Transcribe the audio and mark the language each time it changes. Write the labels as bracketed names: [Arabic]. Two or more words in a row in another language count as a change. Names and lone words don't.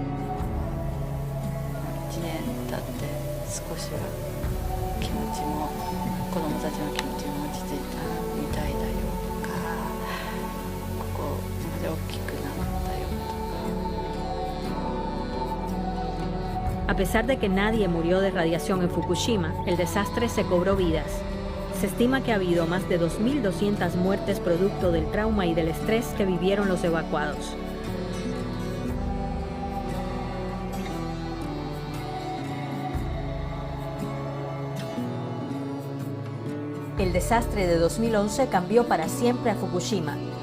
[Japanese] 1 年経って少しは気持ちも子どもたちの気持ちも落ち着いたみたいだよとか、ここまで大きくなったよとか。 [Spanish] A pesar de que nadie murió de radiación en Fukushima, el desastre se cobró vidas. Se estima que ha habido más de 2.200 muertes producto del trauma y del estrés que vivieron los evacuados. El desastre de 2011 cambió para siempre a Fukushima.